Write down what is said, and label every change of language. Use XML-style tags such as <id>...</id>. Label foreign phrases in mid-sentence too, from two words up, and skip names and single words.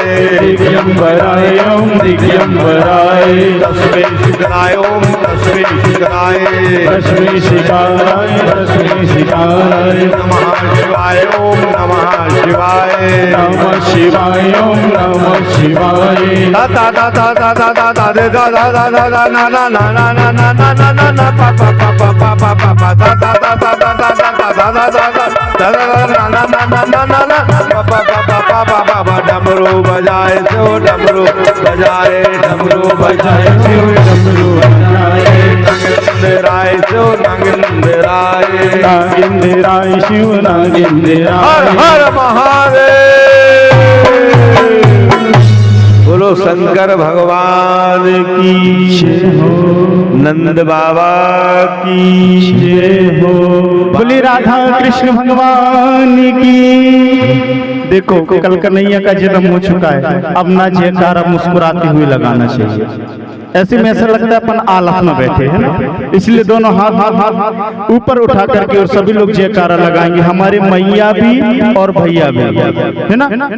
<sa>दिगंबराय ओम दिगंबराय तस्मै शिखराय ओम रश्मि शिखराय रश्मि शिखाय रश्मि शिखाय नमः शिवाय ओम नमः शिवाय नमः शिवाय ओम नमः शिवाय दा दा दा दा दा दा दा दा दे दा दा दा दा दा ना ना ना ना ना ना ना ना ना ना पा पा पा पा पा पा पा पा दा दा दा दा दा दा दा दा दा दा दा दा दा दा ना ना ना ना ना ना पा पा पा पा पा पा पा पा</sa> <hi>डमरू बजाए तो डमरू बजाए डमरू बजाए डमरू बजाए</hi> <sa>नागेंद्राय तो नागेंद्राय नागेंद्राय शिव हर नागेंद्राय</sa> <hi>हर महादेव बोलो शंकर भगवान की जय हो नंद बाबा की जय हो बोली राधा कृष्ण भगवान की। देखो कल कन्हैया का जन्म हो चुका है, अब ना जयकारा मुस्कुराते हुए लगाना चाहिए। ऐसे में ऐसा लगता है अपन आलस में बैठे हैं ना, इसलिए दोनों हाथ ऊपर उठा करके और सभी लोग जयकारा लगाएंगे, हमारे मैया भी और भैया भी, है ना।</hi>